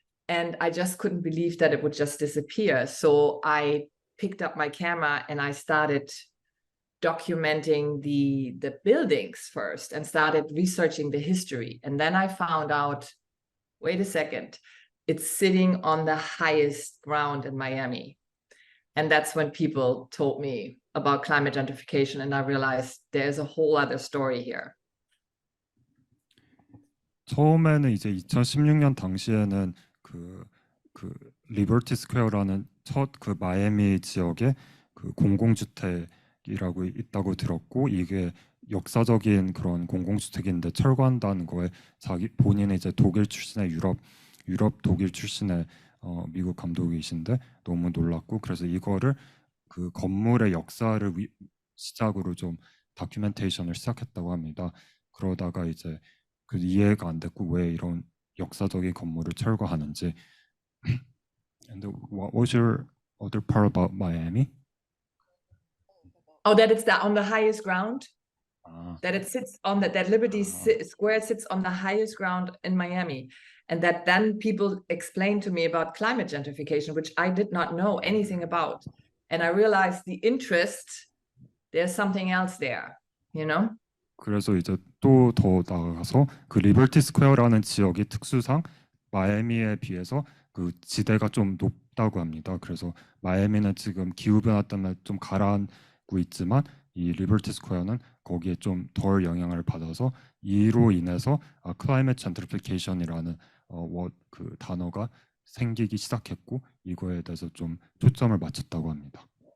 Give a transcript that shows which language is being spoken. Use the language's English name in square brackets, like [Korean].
[English] And I just couldn't believe that it would just disappear. So I picked up my camera and I started documenting the buildings first and started researching the history. And then I found out, wait a second, it's sitting on the highest ground in Miami. And that's when people told me about climate gentrification, and I realized there's a whole other story here. [Korean] 처음에는 이제 2016년 당시에는 그 리버티 스퀘어라는 첫 그 마이애미 지역에 그 공공주택이라고 있다고 들었고 이게 역사적인 그런 공공주택인데 철거한다는 거에 본인은 이제 독일 출신의 유럽 독일 출신의 미국 감독이신데 너무 놀랐고 그래서 이거를 그 건물의 역사를 시작으로 좀 다큐멘테이션을 시작했다고 합니다. 그러다가 이제 그 이해가 안 됐고 왜 이런 역사적인 건물을 철거하는지. [English] And what was your other part about Miami? Oh, that it's on the highest ground. That it sits on that Liberty Square sits on the highest ground in Miami, and that then people explained to me about climate gentrification, which I did not know anything about, and I realized the interest. There's something else there, you know. [Korean] 그래서 이제 또 더 나아가서 그 리버티 스퀘어라는 지역이 특수상 마이애미에 비해서 그 지대가 좀 높다고 합니다. 그래서 마이애미는 지금 기후 변화 때문에 좀 가라앉고 있지만 이 리버티 스퀘어는 거기에 좀 덜 영향을 받아서 이로 인해서 클라이밋 젠트리피케이션이라는 그 단어가 생기기 시작했고 이거에 대해서 좀 초점을 맞췄다고 합니다.